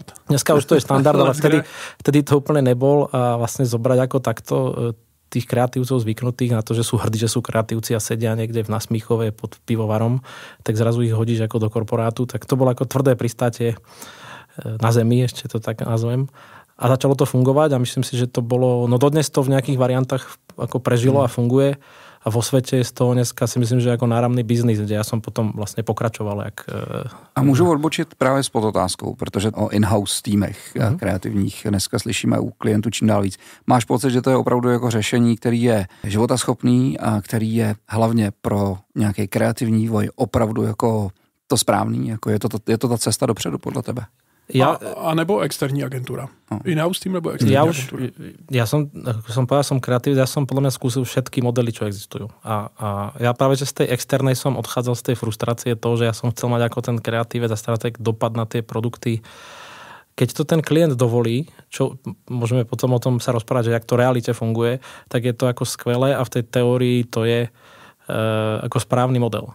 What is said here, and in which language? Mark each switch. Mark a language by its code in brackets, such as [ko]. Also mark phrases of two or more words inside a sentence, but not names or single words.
[sk] Dneska už to je standard, ale vtedy to úplne nebol a vlastne zobrať ako takto tých kreatívcov zvyknutých na to, že sú hrdí, že sú kreatívci a sedia niekde v Nasmíchove pod pivovarom, tak zrazu ich hodíš ako do korporátu. Tak to bolo ako tvrdé pristátie na zemi, ešte to tak nazvem. A začalo to fungovať a myslím si, že to bolo, no dodnes to v nejakých variantách ako prežilo a funguje. A vo svete je z toho dneska si myslím, že jako náramný biznis, kde ja som potom vlastně pokračoval. [cs] A můžu odbočit právě s podotázkou, protože o in-house týmech kreativních dneska slyšíme u klientů čím dál víc. Máš pocit, že to je opravdu jako řešení, který je životaschopný a který je hlavně pro nějaký kreativní vývoj opravdu jako to správný? Jako je to ta cesta dopředu podle tebe? A nebo externí agentura. In-house tým nebo externí agentura. [sk] Ja som povedal, som kreatívny, ja som podľa mňa skúsil všetky modely, čo existujú. A ja práve, že z tej externej som odchádzal z tej frustrácie toho, že ja som chcel mať ako ten kreatívec a stratég dopad na tie produkty. Keď to ten klient dovolí, čo môžeme potom o tom sa rozprávať, že jak to v realite funguje, tak je to ako skvelé a v tej teórii to je ako správny model.